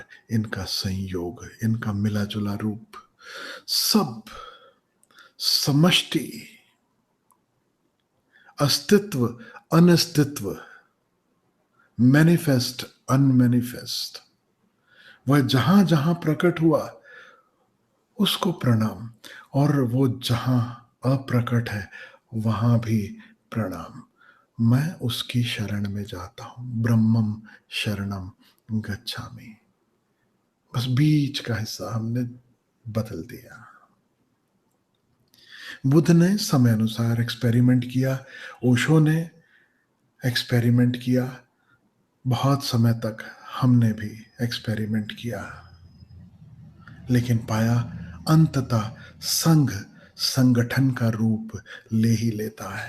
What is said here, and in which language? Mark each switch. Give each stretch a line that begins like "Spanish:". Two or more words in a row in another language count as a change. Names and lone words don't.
Hindi: इनका संयोग, इनका मिला जुला रूप, सब समष्टि अस्तित्व, अनस्तित्व, मैनिफेस्ट, अनमैनिफेस्ट, वह जहां जहां प्रकट हुआ उसको प्रणाम, और वो जहां अप्रकट है वहां भी प्रणाम। मैं उसकी शरण में जाता हूं,
Pali: ब्रह्मम शरणम गच्छामि।
Hindi: बस बीच का हिस्सा हमने बदल दिया। बुद्ध ने समय अनुसार एक्सपेरिमेंट किया, ओशो ने एक्सपेरिमेंट किया, बहुत समय तक हमने भी एक्सपेरिमेंट किया, लेकिन पाया अंततः संघ संगठन का रूप ले ही लेता है।